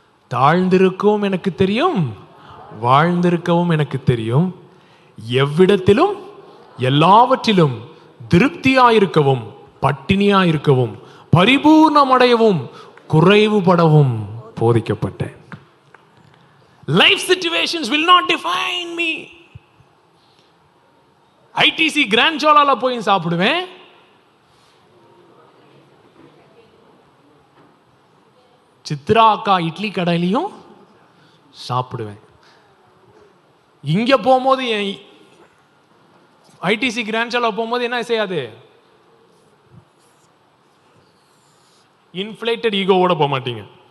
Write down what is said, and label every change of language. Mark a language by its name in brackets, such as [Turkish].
[Tamil] தாழ்ந்திருக்கவும் எனக்கு தெரியும், வாழ்ந்திருக்கவும் எனக்கு தெரியும். எவ்விடத்திலும் எல்லாவற்றிலும் திருப்தியாயிருக்கவும் பட்டினியாயிருக்கவும் பரிபூர்ணமடையவும் குறைவுபடவும் போதிக்கப்பட்டேன். [English] Life situations will not define me. [Tamil] ITC grand சோலால போய் சாப்பிடுவேன், சித்ரா அக்கா இட்லி கடையிலையும் சாப்பிடுவேன். இங்க போகும்போது ஐடிசி கிராண்ட் சோலா போகும்போது என்ன செய்யாது, இன்ஃப்ளேட்டட் ஈகோவோட போக மாட்டீங்க.